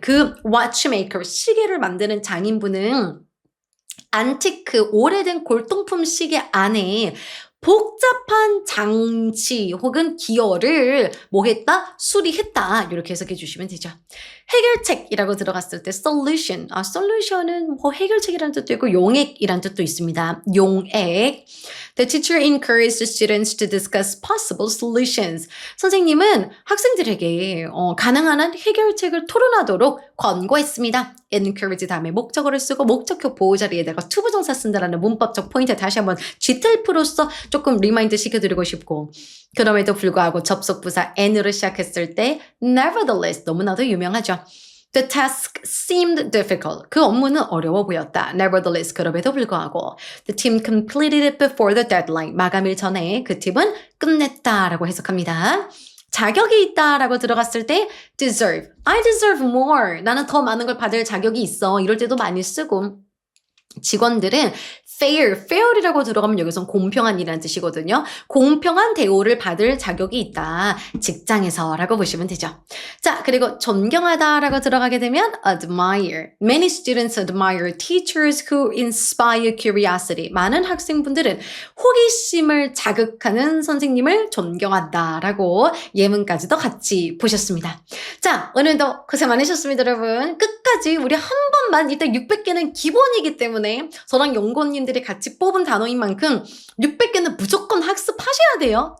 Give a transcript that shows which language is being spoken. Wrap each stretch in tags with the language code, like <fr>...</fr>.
<ko>그 watchmaker, 시계를 만드는 장인분은 안티크, 오래된 골동품 시계 안에 복잡한 장치 혹은 기어를 뭐 했다? 수리했다. 이렇게 해석해 주시면 되죠. 해결책이라고 들어갔을 때 solution. solution은 뭐 해결책이라는 뜻도 있고 용액이라는 뜻도 있습니다. 용액.</ko> <en>The teacher encouraged the students to discuss possible solutions.</en> <ko>선생님은 학생들에게 가능한 한 해결책을 토론하도록 권고했습니다. encourage 다음에 목적어를 쓰고 목적격 보호자리에다가 투부정사 쓴다라는 문법적 포인트 다시 한번 GTF로서 조금 리마인드 시켜드리고 싶고 그럼에도 불구하고 접속부사 n으로 시작했을 때 nevertheless 너무나도 유명하죠.</ko> <en>The task seemed difficult.</en> <ko>그 업무는 어려워 보였다.</ko> <en>Nevertheless,</en> <ko>그럼에도 불구하고</ko> <en>The team completed it before the deadline.</en> <ko>마감일 전에 그 팀은 끝냈다라고 해석합니다. 자격이 있다라고 들어갔을 때 deserve.</ko> <en>I deserve more.</en> <ko>나는 더 많은 걸 받을 자격이 있어. 이럴 때도 많이 쓰고 직원들은 fair이라고 들어가면 여기선 공평한이라는 뜻이거든요. 공평한 대우를 받을 자격이 있다. 직장에서라고 보시면 되죠. 자, 그리고 존경하다라고 들어가게 되면 admire.</ko> <en>Many students admire teachers who inspire curiosity.</en> <ko>많은 학생분들은 호기심을 자극하는 선생님을 존경한다라고 예문까지도 같이 보셨습니다. 자, 오늘도 고생 많으셨습니다, 여러분. 끝까지 우리 한 번만 일단 600개는 기본이기 때문에 때문에 저랑 연구원님들이 같이 뽑은 단어인 만큼 600개는 무조건 학습하셔야 돼요.</ko>